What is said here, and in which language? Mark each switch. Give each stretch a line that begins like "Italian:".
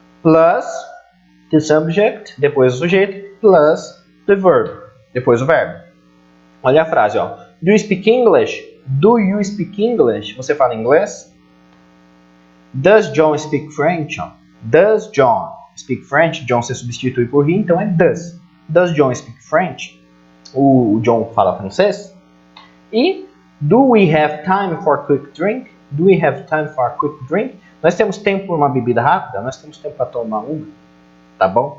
English: Plus the subject,
Portuguese: depois o sujeito,
English: plus the verb,
Portuguese: depois o verbo. Olha a frase, ó.
English: Do you speak English? Do you speak English?
Portuguese: Você fala inglês?
English: Does John speak French? Does John speak French?
Portuguese: John se substitui por he, então é does.
English: Does John speak French?
Portuguese: O John fala francês?
English: E do we have time for a quick drink? Do we have time for a quick drink?
Portuguese: Nós temos tempo para uma bebida rápida? Nós temos tempo para tomar uma? Tá bom?